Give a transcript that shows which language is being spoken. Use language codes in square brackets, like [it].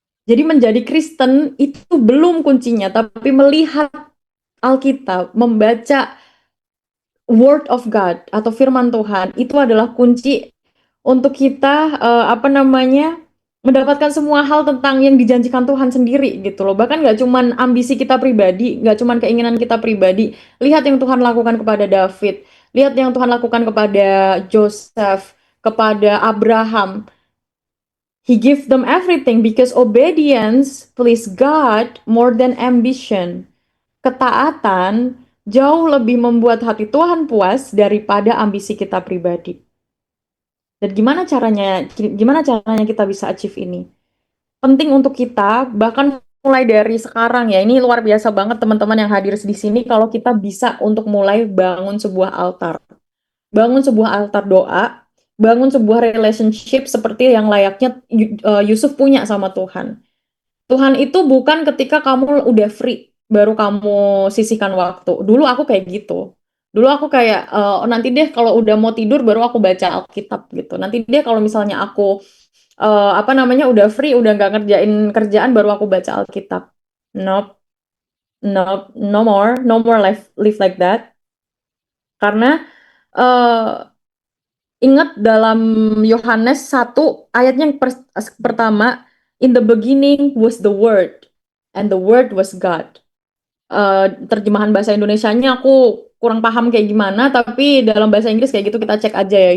[id] Jadi menjadi Kristen itu belum kuncinya, tapi melihat Alkitab, membaca [en] Word of God [id] atau firman Tuhan itu adalah kunci untuk kita apa namanya mendapatkan semua hal tentang yang dijanjikan Tuhan sendiri gitu loh. Bahkan nggak cuman ambisi kita pribadi, nggak cuman keinginan kita pribadi. Lihat yang Tuhan lakukan kepada David, lihat yang Tuhan lakukan kepada Joseph, kepada Abraham. [en] He give them everything because obedience please God more than ambition. [id] Ketaatan jauh lebih membuat hati Tuhan puas daripada ambisi kita pribadi. Dan gimana caranya kita bisa achieve ini? Penting untuk kita bahkan mulai dari sekarang ya. Ini luar biasa banget teman-teman yang hadir di sini kalau kita bisa untuk mulai bangun sebuah altar. Bangun sebuah altar doa, bangun sebuah relationship seperti yang layaknya Yusuf punya sama Tuhan. Tuhan itu bukan ketika kamu udah free, baru kamu sisihkan waktu. Dulu aku kayak gitu. Dulu aku kayak, "Oh, nanti deh kalau udah mau tidur baru aku baca Alkitab gitu. Nanti deh kalau misalnya aku, apa namanya, udah free, udah nggak ngerjain kerjaan baru aku baca Alkitab." [en] Nope, nope, no more live like that. [id] Karena, ingat dalam Yohanes 1 ayatnya yang pertama, [en] In the beginning was the Word, and the Word was God. [id] Terjemahan bahasa Indonesianya aku kurang paham kayak gimana, tapi dalam bahasa Inggris kayak gitu, kita cek aja ya.